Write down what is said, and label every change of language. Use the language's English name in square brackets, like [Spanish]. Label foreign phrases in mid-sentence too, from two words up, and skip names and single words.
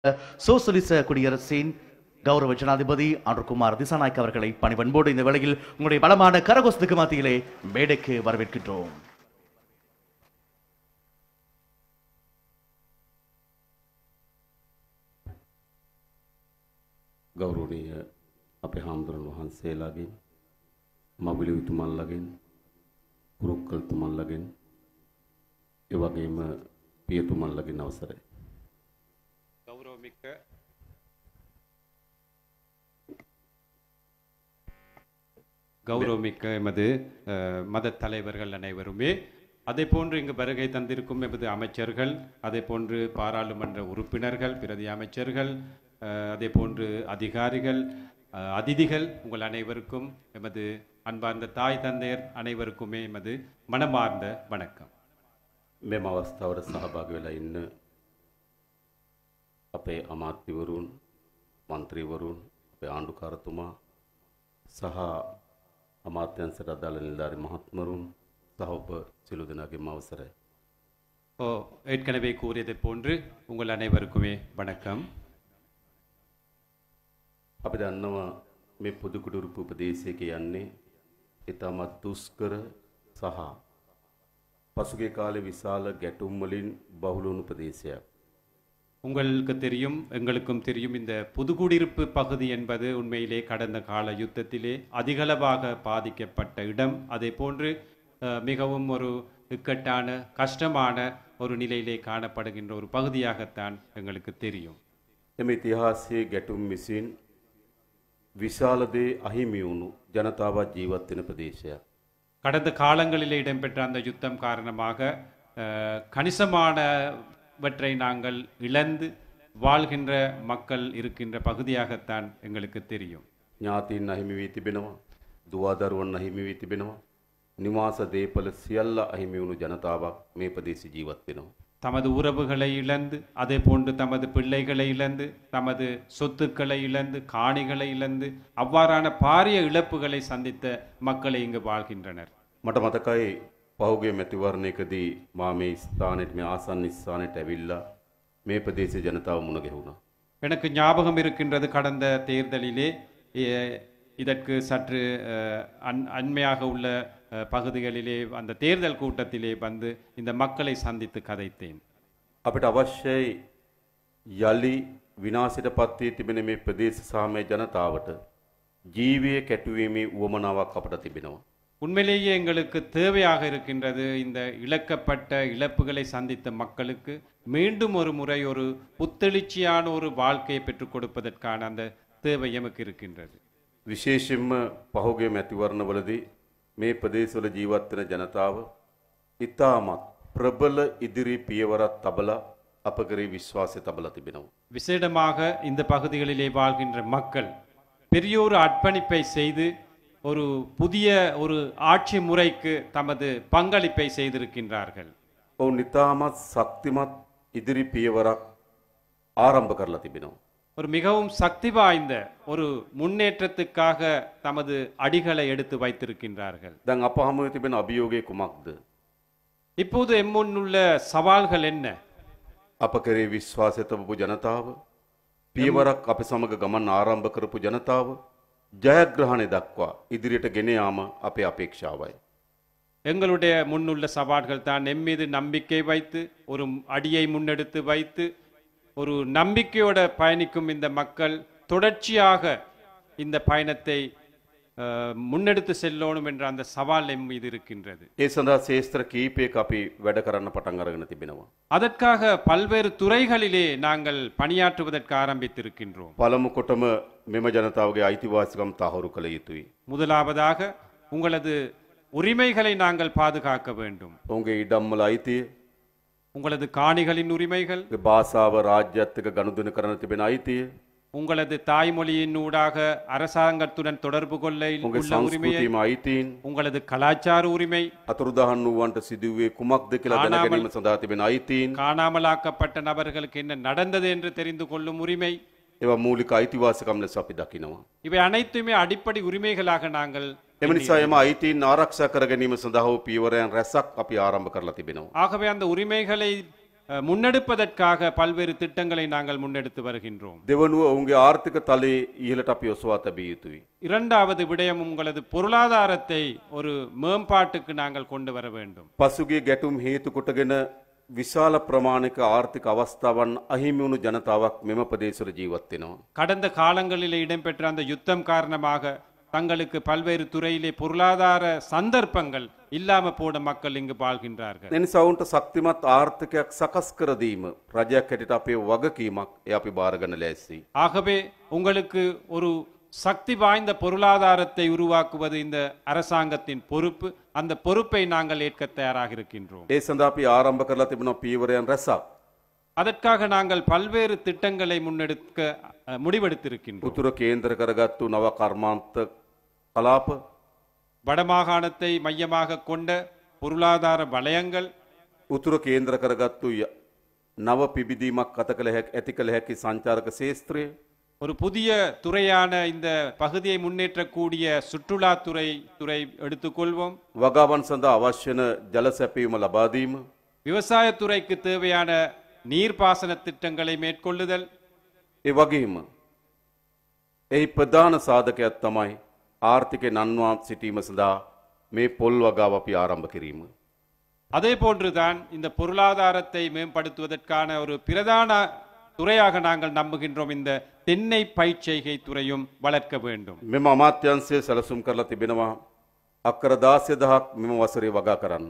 [Tamil] சோசலிச குடியரசின் கௌரவ ஜனாதிபதி அனுர்குமார் திசாநாயக் அவர்களை பணிவன்போடு இந்த வேளையில் உங்களுடைய பலமான கரகோஷத்துக்கு மத்தியிலே மேடைக்கு வரவேற்கின்றோம். [Sinhala] ගෞරවනීය අපේ හාමුදුරන් වහන්සේලාගෙන් මගුලිතුමන්ලගෙන් කුරුක්කල්තුමන්ලගෙන් ඒ වගේම පියතුමන්ලගෙන් අවසරයි. [Tamil] கௌரவமிக்க எமது மத தலைவர்கள் அனைவருமே அதே போன்று இங்கு வருகை தந்திருக்கும் எமது அமைச்சர்கள், அதே போன்று பாராளுமன்ற உறுப்பினர்கள், பிரதி அமைச்சர்கள், அதே போன்று அதிகாரிகள், அதிதிகள், உங்கள் அனைவருக்கும் எமது அன்பார்ந்த தாய் தந்தையர் அனைவருக்குமே எமது மனமார்ந்த வணக்கம். [Sinhala] මෙම අවස්ථාවට සහභාගී වෙලා ඉන්න අපේ අමාත්‍යවරුන්, මන්ත්‍රීවරුන්, අපේ ආණ්ඩුකාරතුමා සහ අමාත්‍යංශයට අදාළ නිලධාරි මහත්මරුන් සහ ඔබ සියලු දෙනාගේම අවසරයි. [Tamil] ஏற்கனவே கூறியதை போன்று உங்கள் அனைவருக்குமே வணக்கம். [Sinhala] අපි දන්නවා මේ පොදුකුඩුරුපු ප්‍රදේශයක යන්නේ ඉතාමත් දුෂ්කර සහ පසුගිය කාලේ විශාල ගැටුම් වලින් බහුල වුණු ප්‍රදේශයක්. [Tamil] உங்களுக்கு தெரியும், எங்களுக்கும் தெரியும், இந்த புதுக்குடியிருப்பு பகுதி என்பது உண்மையிலே கடந்த கால யுத்தத்திலே அதிகளவாக பாதிக்கப்பட்ட இடம். அதே போன்று மிகவும் ஒரு இக்கட்டான கஷ்டமான ஒரு நிலையிலே காணப்படுகின்ற ஒரு பகுதியாகத்தான் எங்களுக்கு தெரியும். [Sinhala] එම ඉතිහාසයේ ගැටුම් විසින් විශාල දේ අහිමි වුණු ජනතාවත් ජීවත් වෙන ප්‍රදේශයක්. [Tamil] கடந்த காலங்களிலே இடம்பெற்ற அந்த யுத்தம் காரணமாக கணிசமானவற்றை நாங்கள் இழந்து வாழ்கின்ற மக்கள் இருக்கின்ற பகுதியாகத்தான் எங்களுக்கு தெரியும். [Sinhala] ඥාතීන් අහිමි වී තිබෙනවා, දුවදරුවන් අහිමි වී තිබෙනවා, නිවාස දේපල සියල්ල අහිමි වුණු ජනතාවක් මේ ප්‍රදේශයේ ජීවත් වෙනවා. [Tamil] தமது உறவுகளை இழந்து, அதே போன்று தமது பிள்ளைகளை இழந்து, தமது சொத்துக்களை இழந்து, காணிகளை இழந்து, அவ்வாறான பாரிய இழப்புகளை சந்தித்த மக்களை இங்கு வாழ்கின்றனர். [Sinhala] මට මතකයි පහුගිය මැතිවරණයකදී මා මේ ස්ථානෙට, මේ ආසන්න ස්ථානෙට ඇවිල්ලා මේ ප්‍රදේශයේ ජනතාව මුණ ගැහුණා. [Tamil] எனக்கு ஞாபகம் இருக்கின்றது, கடந்த தேர்தலிலே இதற்கு சற்று அண்மையாக உள்ள பகுதிகளிலே அந்த தேர்தல் கூட்டத்திலே வந்து இந்த மக்களை சந்தித்து கதைத்தேன். [Sinhala] අපිට අවශ්‍යයි යලි විනාශයට පත් වී තිබෙන මේ ප්‍රදේශ සාමය ජනතාවට ජීවය කැටුවීමේ උවමනාවක් අපට තිබෙනවා. [Tamil] உண்மையிலேயே எங்களுக்கு தேவையாக இருக்கின்றது, இந்த இழக்கப்பட்ட இழப்புகளை சந்தித்த மக்களுக்கு மீண்டும் ஒரு முறை ஒரு புத்தெழுச்சியான ஒரு வாழ்க்கையை பெற்றுக் கொடுப்பதற்கான அந்த தேவை எமக்கு இருக்கின்றது. [Sinhala] විශේෂයෙන්ම පහුගිය මැතිවරණවලදී මේ ප්‍රදේශවල ජීවත් වෙන ජනතාව ඉතාමත් ප්‍රබල ඉදිරි පියවරක් තබලා අප කරේ විශ්වාසය තබලා තිබෙනවා. [Tamil] விசேடமாக இந்த பகுதிகளிலே வாழ்கின்ற மக்கள் பெரிய ஒரு அர்ப்பணிப்பை செய்து ஒரு புதிய ஒரு ஆட்சி முறைக்கு தமது பங்களிப்பை செய்திருக்கின்றார்கள். [Sinhala] ඔවුන් ඉතාමත් ශක්තිමත් ඉදිරි පියවරක් ආරම්භ කරලා තිබෙනවා. [Tamil] ஒரு மிகவும் சக்தி வாய்ந்த ஒரு முன்னேற்றத்துக்காக தமது அடிகளை எடுத்து வைத்திருக்கின்றார்கள். [Sinhala] දැන් අප හමුවේ තිබෙන අභියෝගය කුමක්ද? [Tamil] இப்போது எம்முன்னுள்ள சவால்கள் என்ன? [Sinhala] අප කරේ විශ්වාසය තබපු ජනතාව, පියවරක් අප සමග ගමන් ආරම්භ කරපු ජනතාව ජයග්‍රහණය දක්වා ඉදිරියට ගෙන යාම අපේ අපේක්ෂාවයි. [Tamil] எங்களுடைய முன்னுள்ள சவால்கள் தான் எம் மீது நம்பிக்கை வைத்து ஒரு அடியை முன்னெடுத்து வைத்து ஒரு நம்பிக்கையோட பயணிக்கும் இந்த மக்கள் தொடர்ச்சியாக இந்த பயணத்தை முன்னெடுத்து செல்லணும் என்ற அந்த சவால் எம் மீது இருக்கின்றது. [Sinhala] ඒ සඳහා ශේෂ්ත්‍ර කීපයක අපි වැඩ කරන්න පටන් අරගෙන තිබෙනවා. [Tamil] அதற்காக பல்வேறு துறைகளிலே நாங்கள் பணியாற்றுவதற்கு ஆரம்பித்திருக்கின்றோம். [Sinhala] පළමු කොටම මෙම ජනතාවගේ අයිතිවාසිකම් තහවුරු කළ යුතුයි. [Tamil] முதலாவதாக உங்களது உரிமைகளை நாங்கள் பாதுகாக்க வேண்டும். [Sinhala] ඔවුන්ගේ ඉඩම්වල අයිතිය, [Tamil] உங்களது காணிகளின் உரிமைகள், [Sinhala] භාෂාව රාජ්‍යත් එක්ක ගනුදෙනු කරන තිබෙන අයිතිය, [Tamil] உங்களது தாய்மொழியின் ஊடாக அரசாங்கத்துடன் தொடர்பு கொள்ள [Sinhala] උන්ගේ [Tamil] உள்ள உரிமையை, [Sinhala] සංස්කෘතියම අයිතීන්, [Tamil] உங்களது கலாச்சார உரிமை, [Sinhala] අතුරුදහන් වූවන්ට සිදුවේ කුමක්ද කියලා දැන ගැනීම සඳහා තිබෙන අයිතීන්, [Tamil] காணாமலாக்கப்பட்ட நபர்களுக்கு என்ன நடந்தது என்று தெரிந்து கொள்ளும் உரிமை, [Sinhala] ඒවා මූලික අයිතිවාසිකම් ලෙස අපි දකිනවා. [Tamil] இவை அனைத்துமே அடிப்படை உரிமைகளாக நாங்கள் [Sinhala] එම නිසා එම අයිතීන් ආරක්ෂා කර ගැනීම සඳහා වූ පියවරයන් රැසක් අපි ආරම්භ කරලා තිබෙනවා. [Tamil] ஆகவே அந்த உரிமைகளை முன்னெடுப்பதற்காக பல்வேறு திட்டங்களை நாங்கள் முன்னெடுத்து வருகின்றோம். [Sinhala] දෙවනුව ඔවුන්ගේ ආර්ථික තලයේ ඉහළට අපි ඔසවා තැබිය යුතුයි. [Tamil] இரண்டாவது விடயம் உங்களது பொருளாதாரத்தை ஒரு மேம்பாட்டுக்கு நாங்கள் கொண்டு வர வேண்டும். [Sinhala] පසුගිය ගැටුම් හේතු කොටගෙන විශාල ප්‍රමාණික ආර්ථික අවස්ථාවන් අහිමි වුණු ජනතාවක් මෙම ප්‍රදේශවල ජීවත් වෙනවා. [Tamil] கடந்த காலங்களில் இடம்பெற்ற அந்த யுத்தம் காரணமாக தங்களுக்கு பல்வேறு துறையிலே பொருளாதார சந்தர்ப்பங்கள் இல்லாம போன மக்கள் இங்கு வாழ்கின்றார்கள். [Sinhala] එනිසා ඔවුන්ට ශක්තිමත් ආර්ථිකයක් සකස් කර දීම රජයක් හැටියට අපේ වගකීමක් ඒ අපි බාර ගන්න ලෑස්ති. [Tamil] ஆகவே உங்களுக்கு ஒரு சக்தி வாய்ந்த பொருளாதாரத்தை உருவாக்குவது இந்த அரசாங்கத்தின் பொறுப்பு. அந்த பொறுப்பை நாங்கள் ஏற்க தயாராக இருக்கின்றோம். [Sinhala] ඒ සඳහා අපි ආරම්භ කරලා තිබෙනවා පීවරයන් රැසක්. [Tamil] அதற்காக நாங்கள் பல்வேறு திட்டங்களை முன்னெடுக்க முடிவெடுத்திருக்கின்றோம். [Sinhala] උතුර කේන්ද්‍ර කරගත්තු නව කර්මාන්ත කලාප, [Tamil] வடமாகாணத்தை மையமாக கொண்ட பொருளாதார வலயங்கள், [Sinhala] උතුර කේන්ද්‍ර කරගත්තු නව පිබිදීමක් ඇති කළ හැකි සංචාරක ශේත්‍රය, [Tamil] ஒரு புதிய துறையான இந்த பகுதியை முன்னேற்றக்கூடிய சுற்றுலாத்துறை எடுத்துக்கொள்வோம். [Sinhala] වගාවන් සඳහා අවශ්‍ය වන ජල සැපයීම ලබා දීම, [Tamil] விவசாயத்துறைக்கு தேவையான நீர்ப்பாசன திட்டங்களை மேற்கொள்ளுதல், [Sinhala] ඒ වගේම එහි ප්‍රධාන සාධකයක් තමයි ආර්ථිකය නන්වා සිටීම සඳහා මේ පොල් වගාව අපි ආරම්භ කිරීම. [Tamil] அதே போன்றுதான் இந்த பொருளாதாரத்தை மேம்படுத்துவதற்கான ஒரு பிரதான துறையாக நாங்கள் நம்புகின்றோம். இந்த தென்னை பயிர்ச்செய்கை துறையும் வளர்க்க வேண்டும். [Sinhala] මෙම අමාත්‍යංශය සැලසුම් කරලා තිබෙනවා අක්කර 16000ක් මෙම වසරේ වගා කරන්න.